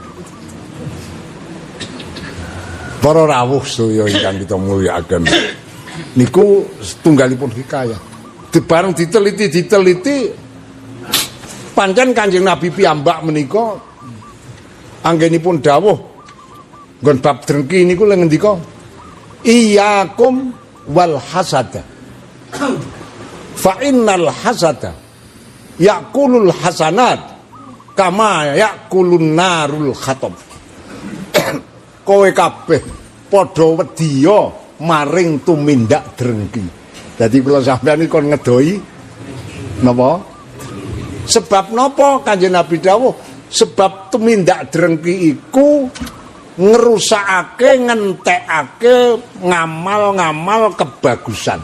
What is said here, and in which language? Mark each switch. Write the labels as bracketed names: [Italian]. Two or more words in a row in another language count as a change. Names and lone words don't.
[Javanese] Para rawuh sedaya ingkang kita mulyakaken. Niku setunggalipun hikayah. Bareng diteliti pancen Kanjeng Nabi piyambak menika anggenipun dawuh nggon bab drengki niku lek ngendika [Arabic] إياكم والحسد فإن الحسد يأكل الحسنات كما تأكل النار الحطب. [Javanese] Kowe kabeh padha wedya maring tumindak drengki. Dadi kula sampeyan iki kon ngedoi napa? Sebab napa Kanjeng Nabi dawuh? Sebab tumindak drengki iku ngerusakake, ngentekake ngamal-ngamal kebagusan.